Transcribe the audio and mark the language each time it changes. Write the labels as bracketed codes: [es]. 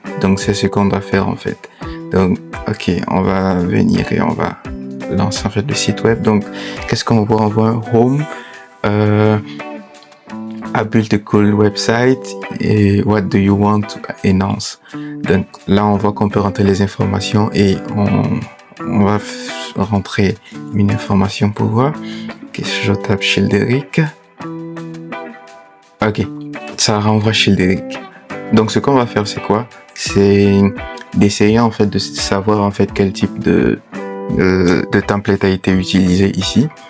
[fr] Donc, c'est ce qu'on doit faire en fait. Donc, ok, on va venir et on va lancer en fait le site web. Donc, qu'est-ce qu'on voit? On voit un [en] home, I built a cool website, et what do you want to announce? [fr] Donc là, on voit qu'on peut rentrer les informations, et on va rentrer une information pour voir. Ok, je tape Childeric. Ok, ça renvoie Childeric. Donc ce qu'on va faire, c'est quoi? C'est d'essayer en fait de savoir en fait quel type de template a été utilisé ici.